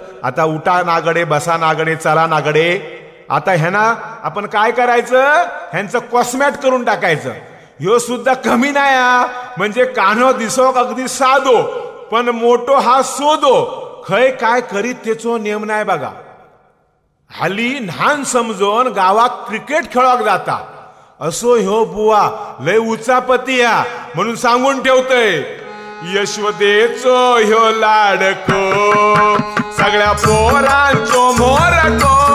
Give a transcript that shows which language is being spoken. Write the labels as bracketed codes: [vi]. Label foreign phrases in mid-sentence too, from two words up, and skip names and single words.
[mr] आता उठा नागडे बसा नागडे चला नागडे. आता ह्यांना आपण काय करायचं ह्यांचं कॉस्मॅट करून टाकायचं. [kok] ह्यो सुद्धा कमी नाही म्हणजे कान्हो दिसोक अगदी साधो पण मोठो हा सोदो खय काय करीत त्याचो नियम नाही बघा. हाली ल्हान समजून गावात क्रिकेट खेळाक जाता असो ह्यो बुवा लय उचापती या म्हणून सांगून ठेवतय. यशवदेचो ह्यो लाडको सगळ्या पोरांचो मोरको.